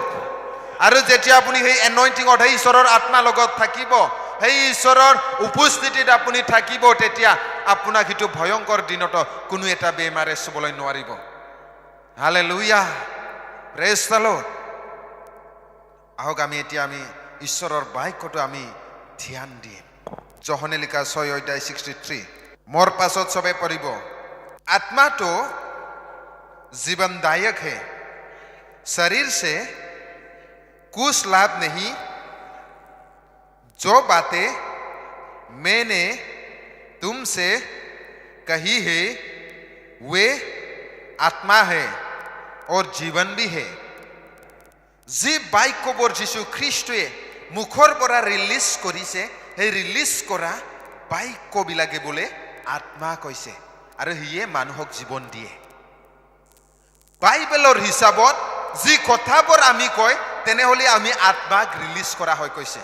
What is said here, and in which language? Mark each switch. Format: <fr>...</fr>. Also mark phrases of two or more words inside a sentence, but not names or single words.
<as>আৰু যেতিয়া আপুনি সেই এনয়ন্টিঙত সেই ঈশ্বৰৰ আত্মাৰ লগত থাকিব, সেই ঈশ্বৰৰ উপস্থিতিত আপুনি থাকিব, তেতিয়া আপোনাক সেইটো ভয়ংকৰ দিনতো কোনো এটা বেমাৰে চুবলৈ নোৱাৰিব।</as> <en>Hallelujah, praise the Lord.</en> <as>আহক আমি এতিয়া আমি ঈশ্বৰৰ বাক্যটো আমি ধ্যান দিম। যোহনে লিখা 6:63, মোৰ পাছত চবে পঢ়িব।</as> <hi>आत्मा तो जीवनदायक है, शरीर से कुछ लाभ नहीं। जो बातें मैंने तुमसे कही है वे आत्मा है और जीवन भी है।</hi> <as>जी बाक्যবোৰ যীশু খ্ৰীষ্টই মুখৰ পৰা ৰিলিজ কৰিছে, সেই ৰিলিজ কৰা বাক্যবিলাকে বোলে আত্মা কৈছে, আৰু হিয়ে মানুহক জীৱন দিয়ে। বাইবেলৰ হিচাপত যি কথাবোৰ আমি কয় তেনেহ'লে আমি আত্মাক ৰিলিজ কৰা হয় কৈছে।</as>